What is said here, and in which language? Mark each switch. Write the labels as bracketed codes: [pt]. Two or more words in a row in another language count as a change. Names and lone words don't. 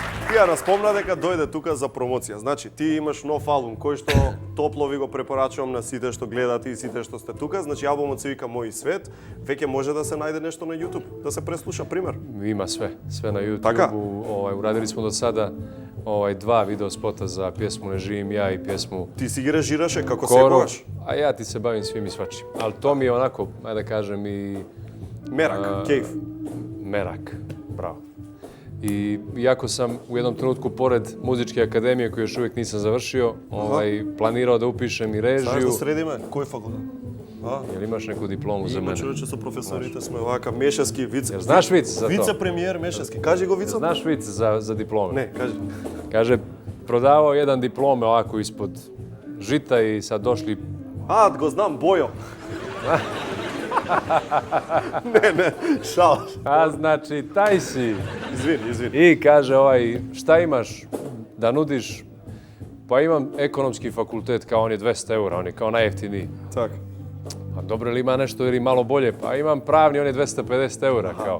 [mk] Пија распомна дека дојде тука за промоција. Значи, ти имаш нов албум кој што топло ви го препорачувам на сите што гледате и сите што сте тука. Значи, албумот се вика Мој свет. Веќе може да се најде нешто на YouTube, да се преслуша пример. [sr] Има sve na YouTube. [mk] Така? [sr] Uradili smo do sada 2 video spota za pjesmu Ne živim ja i pjesmu [mk] Ти си ги режираше како [sr] Koro, [mk] секогаш. [sr] a ja ti se bavim svim i svačim. Ali to mi je onako, ajde da kažem, i [mk] Мерак, кејф. [sr] merak. Bravo. I iako sam u jednom trenutku, pored muzičke akademije koju još uvijek nisam završio, planirao da upišem i [mk] Знаеш [sr] režiju. [mk] да средиме? Кој факултет? [sr] Jel imaš neku diplomu za [mk] Има [sr] mene? [mk] човече со професорите сме вака Мешевски вице. [sr] Jel znaš vic za to? [mk] Вице-премиер Мешевски. Кажи го вицот. [sr] Znaš vic za diplome? [mk] Не, кажи. [sr] Kaže, prodavao jedan diplome ovako ispod žita i sad došli. [mk] А, го знам, Бојо. не, шал. [sr] A znači, taj si. [mk] Извини. [sr] I kaže šta imaš da nudiš? Pa imam ekonomski fakultet, kao on je 200 eura, on je kao najjeftiniji. [mk] Так. [sr] A dobro, ili ima nešto ili malo bolje? Pa imam pravni, on je 250 eura, kao.